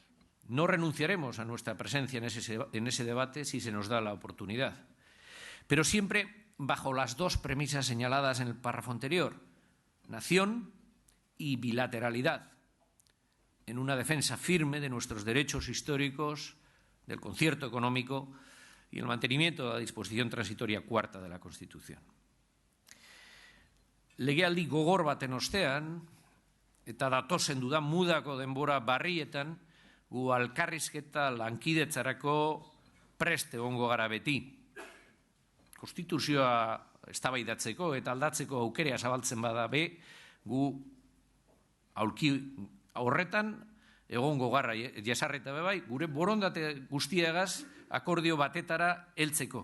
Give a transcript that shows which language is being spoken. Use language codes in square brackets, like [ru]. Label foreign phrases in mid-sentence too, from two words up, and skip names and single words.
[es] No renunciaremos a nuestra presencia en ese debate si se nos da la oportunidad, pero siempre bajo las dos premisas señaladas en el párrafo anterior: nación y bilateralidad, en una defensa firme de nuestros derechos históricos, del concierto económico y el mantenimiento de la disposición transitoria cuarta de la Constitución. [eu] Legealdi gogor baten ostean, eta datozen dudan mudako denbora barrietan, gu alkarrizketa lankidetzarako prest egongo gara beti. Konstituzioa eztabaidatzeko eta aldatzeko aukera zabaltzen bada be, gu aulki horretan egongo garra jesarreta bai, gure borondate guztiagaz akordio batetara heltzeko.